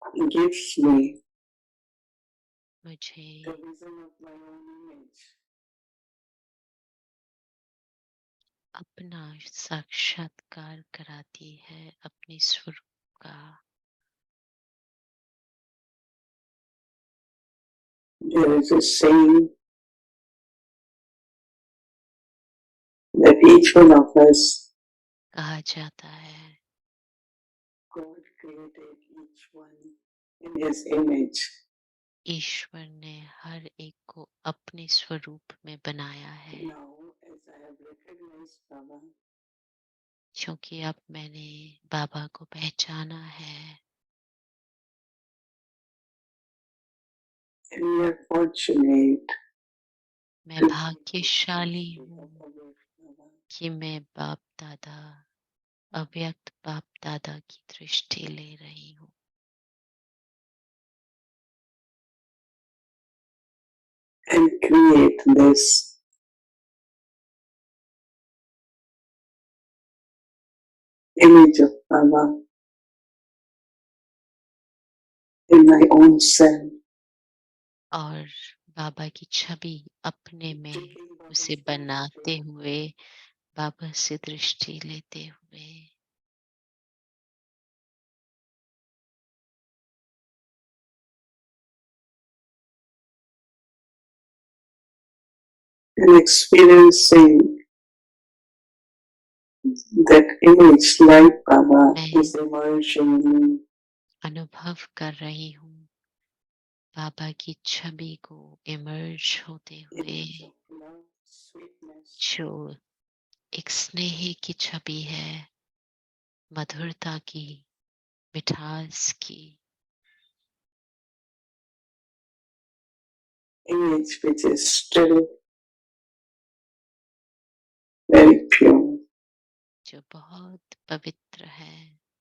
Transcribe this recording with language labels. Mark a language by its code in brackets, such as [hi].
[en] gives me [hi] मुझे [en] the vision of my own image. [hi] अपना साक्षात्कार कराती है अपने स्वरूप का। [en] There is a saying that each one of us, [hi] कहा जाता है [en] God created each one in His image. [hi] ईश्वर ने हर एक को अपने स्वरूप में बनाया है। [en] Now, as I have recognized Baba, [hi] क्योंकि अब मैंने बाबा को पहचाना है। [en] and we are fortunate [hi] मैं [en] to [hi] भाग्यशाली हूँ [en] Baba. [hi] कि मैं बाप दादा अव्यक्त बाप दादा की दृष्टि ले रही हूँ। [en] And create this image of Baba in my own self. [hi] और बाबा की छवि अपने में [en] Taking Baba's [hi] उसे बनाते हुए बाबा से दृष्टि लेते हुए [en] and experiencing that image like Baba is emerging in me. [hi] अनुभव कर रही हूँ बाबा की छवि को इमर्ज होते हुए, [en] Image of love, sweetness, [hi] जो एक स्नेह की छवि है, मधुरता की, मिठास की। [en] image which is still very pure. [hi] जो बहुत पवित्र है।